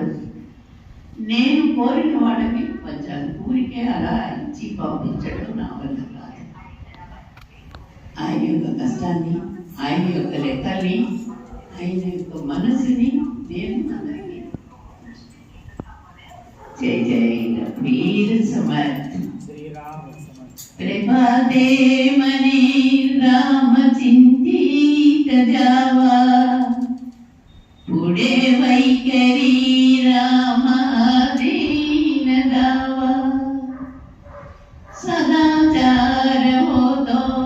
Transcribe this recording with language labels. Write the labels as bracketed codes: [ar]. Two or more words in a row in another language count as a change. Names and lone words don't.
[te] నేను కోరిన వాళ్ళకి పంచాంగం ఊరికే అలా ఇచ్చి పంపించడం నా వల్ల కాదు. ఆయన యొక్క కష్టాన్ని, ఆయన యొక్క లెక్కల్ని, ఆయన యొక్క మనసుని నేను అందరికీ [mr] जय जय वीर समर्थ प्रभाते मने राम चिंतित जावा पुढे वैखरी रामाधीन दावा सदाचार होतो